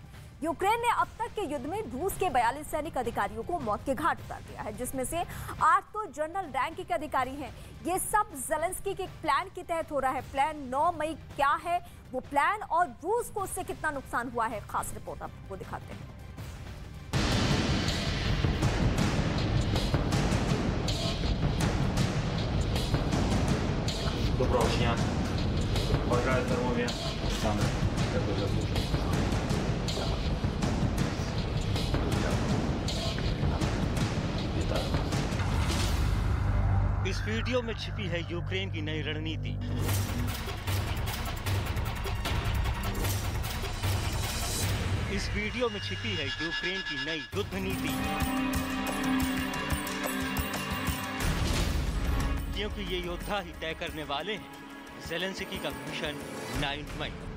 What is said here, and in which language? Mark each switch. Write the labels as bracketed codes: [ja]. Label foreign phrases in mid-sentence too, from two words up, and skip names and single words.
[hi] यूक्रेन ने अब तक के युद्ध में रूस के 42 सैनिक अधिकारियों को मौत के घाट उतार दिया है, जिसमें से 8 तो [en] general rank [hi] के अधिकारी हैं। ये सब ज़ेलेंस्की के प्लान के तहत हो रहा है। प्लान 9 मई क्या है वो प्लान और रूस को उससे कितना नुकसान हुआ है, खास रिपोर्ट आपको दिखाते हैं। [uk] Доброго дня. Бажаю здоров'я. [hi] इस वीडियो में छिपी है यूक्रेन की नई रणनीति। इस वीडियो में छिपी है यूक्रेन की नई युद्ध नीति, क्योंकि ये योद्धा ही तय करने वाले हैं ज़ेलेंस्की का मिशन 9 मई।